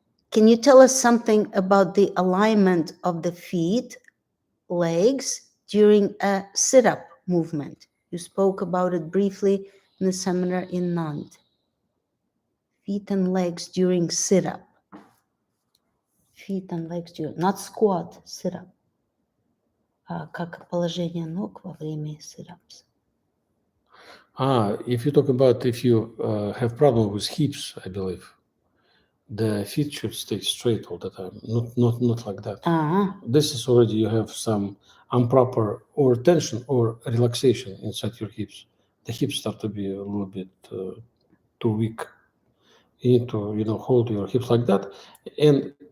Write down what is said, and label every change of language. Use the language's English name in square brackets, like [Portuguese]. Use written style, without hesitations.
[English] Can you tell us something about the alignment of the feet, legs during a sit-up movement? You spoke about it briefly in the seminar in Nantes. Feet and legs during sit-up. Feet and legs during, not squat, sit-up. [Russian] Как положение ног во время sit-ups? [English] If you talk about if you have problem with hips, I believe the feet should stay straight all the time, not like that. This is already you have some improper or tension or relaxation inside your hips. The hips start to be a little bit too weak. You need to hold your hips like that, and